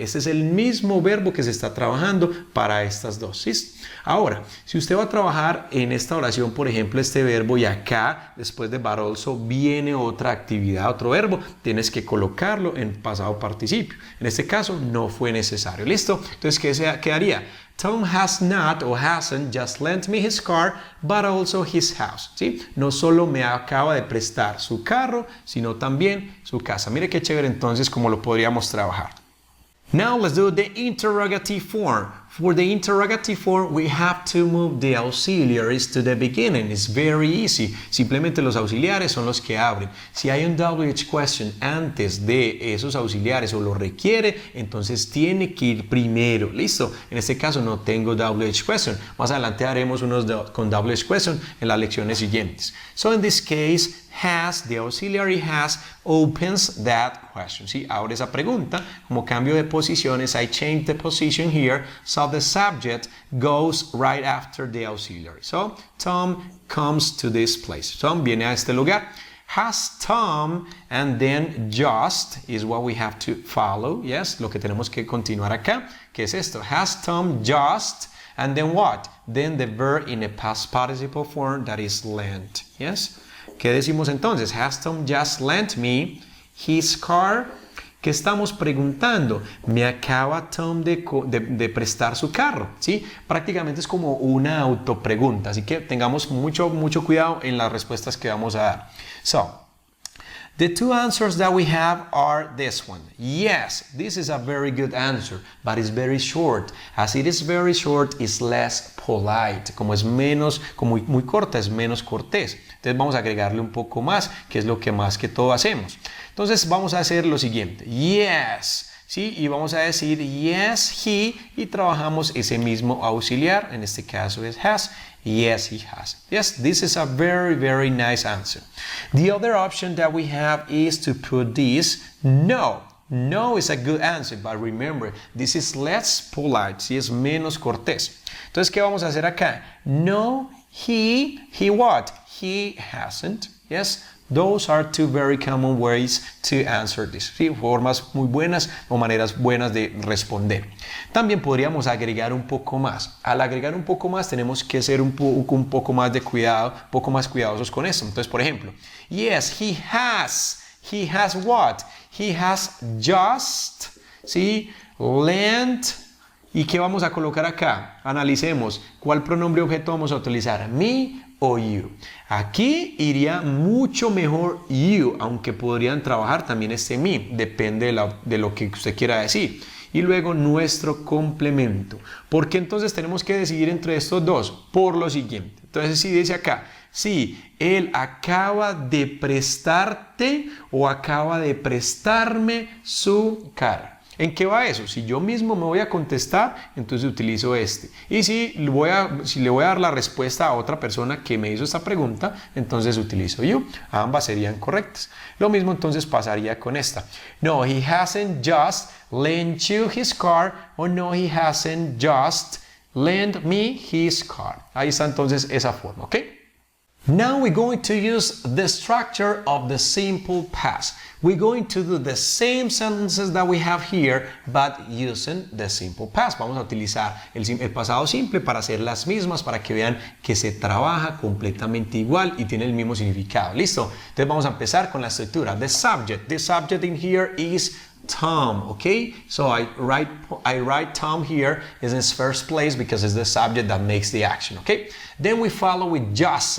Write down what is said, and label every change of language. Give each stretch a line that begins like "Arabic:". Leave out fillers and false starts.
Spanish: Este es el mismo verbo que se está trabajando para estas dos. ¿Sí? Ahora, si usted va a trabajar en esta oración, por ejemplo, este verbo y acá, después de but also, viene otra actividad, otro verbo, tienes que colocarlo en pasado participio. En este caso no fue necesario. ¿Listo? Entonces, ¿qué quedaría?
English: Tom has not or hasn't just lent me his car, but also his house.
Spanish: ¿Sí? No solo me acaba de prestar su carro, sino también su casa. Mire qué chévere entonces cómo lo podríamos trabajar.
English: Now let's do the interrogative form. For the interrogative form, we have to move the auxiliaries to the beginning. It's very easy.
Spanish: Simplemente los auxiliares son los que abren. Si hay un WH question antes de esos auxiliares o lo requiere, entonces tiene que ir primero. ¿Listo? En este caso no tengo WH question. Más adelante haremos unos con WH question en las lecciones siguientes.
English: So in this case, has, the auxiliary has, opens that question. ¿Sí?
Spanish: Abre esa pregunta. Como cambio de posiciones,
English: I change the position here, so the subject goes right after the auxiliary. So, Tom comes to this place.
Spanish: Tom viene a este lugar.
English: Has Tom, and then just is what we have to follow.
Spanish: Yes, lo que tenemos que continuar acá. ¿Qué es esto?
English: Has Tom just, and then what? Then the verb in a past participle form that is lent. Yes.
Spanish: ¿Qué decimos entonces?
English: Has Tom just lent me his car?
Spanish: ¿Qué estamos preguntando? ¿Me acaba Tom de prestar su carro? ¿Sí? Prácticamente es como una autopregunta, así que tengamos mucho cuidado en las respuestas que vamos a dar.
English: So, the two answers that we have are this one. Yes, this is a very good answer, but it's very short. As it is very short, it's less polite.
Spanish: Como es menos, como muy corta, es menos cortés. Entonces vamos a agregarle un poco más, que es lo que más que todo hacemos. Entonces vamos a hacer lo siguiente. Yes, ¿sí? Y vamos a decir yes, he, y trabajamos ese mismo auxiliar. En este caso es has.
English: Yes, he has. Yes, this is a very, very nice answer. The other option that we have is to put this no. No is a good answer, but remember, this is less polite,
Spanish: si es menos cortés. Entonces, ¿qué vamos a hacer acá?
English: No, he what? He hasn't, yes? Those are two very common ways to answer this.
Spanish: ¿Sí? Formas muy buenas o maneras buenas de responder. También podríamos agregar un poco más. Al agregar un poco más tenemos que ser un poco más de cuidado, un poco más cuidadosos con esto. Entonces, por ejemplo,
English: yes, he has. He has what? He has just, ¿sí? Lent.
Spanish: ¿Y qué vamos a colocar acá? Analicemos. ¿Cuál pronombre objeto vamos a utilizar? Me o you. Aquí iría mucho mejor you, aunque podrían trabajar también este me. Depende de lo que usted quiera decir. Y luego nuestro complemento. ¿Por qué entonces tenemos que decidir entre estos dos? Por lo siguiente. Entonces, si dice acá, sí, él acaba de prestarte o acaba de prestarme su carro. ¿En qué va eso? Si yo mismo me voy a contestar, entonces utilizo este. Y si le voy a dar la respuesta a otra persona que me hizo esta pregunta, entonces utilizo you. Ambas serían correctas. Lo mismo entonces pasaría con esta.
English: No, he hasn't just lent you his car. O no, he hasn't just lent me his car.
Spanish: Ahí está entonces esa forma, ¿ok?
English: Now we're going to use the structure of the simple past. We're going to do the same sentences that we have here, but using the simple past.
Spanish: Vamos a utilizar el pasado simple para hacer las mismas, para que vean que se trabaja completamente igual y tiene el mismo significado. ¿Listo? Entonces vamos a empezar con la estructura.
English: The subject. The subject in here is Tom, okay? So I write Tom here is in its first place because it's the subject that makes the action, okay? Then we follow with just.